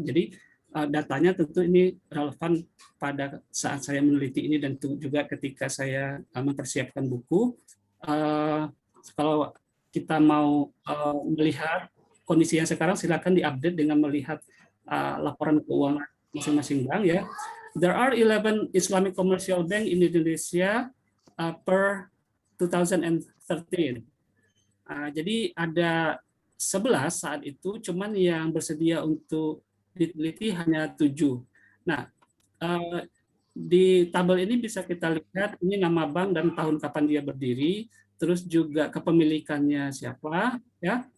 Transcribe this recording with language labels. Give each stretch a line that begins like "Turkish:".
Indonesian: Jadi datanya tentu ini relevan pada saat saya meneliti ini dan juga ketika saya mempersiapkan buku. Kalau kita mau melihat kondisi yang sekarang, silakan diupdate dengan melihat laporan keuangan masing-masing bank, ya.
English: There are 11 Islamic commercial bank in Indonesia per 2013.
Indonesian: Jadi ada 11 saat itu, cuman yang bersedia untuk diteliti hanya 7. Nah, di tabel ini bisa kita lihat ini nama bank dan tahun kapan dia berdiri, terus juga kepemilikannya siapa, ya.